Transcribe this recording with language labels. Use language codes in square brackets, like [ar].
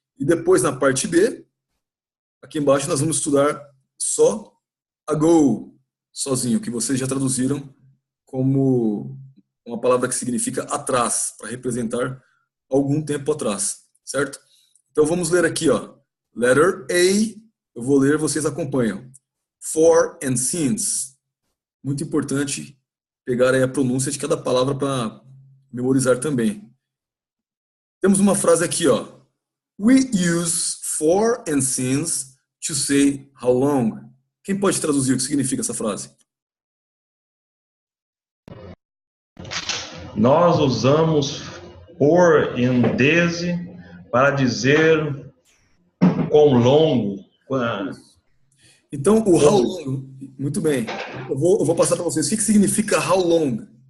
[pt] E depois, na parte B, aqui embaixo nós vamos estudar só ago, sozinho, que vocês já traduziram como uma palavra que significa atrás, para representar algum tempo atrás, certo? Então vamos ler aqui, ó. [en] Letter A, [pt] eu vou ler, vocês acompanham. [en] For and since. [pt] Muito importante pegar aí a pronúncia de cada palavra para memorizar também. Temos uma frase aqui, ó. [en] We use for and since to say how long. [pt] Quem pode traduzir o que significa essa frase? Nós usamos por e desde para dizer quão longo. Então, o [en] how long, [pt] muito bem. Eu vou passar para vocês. O que significa how long?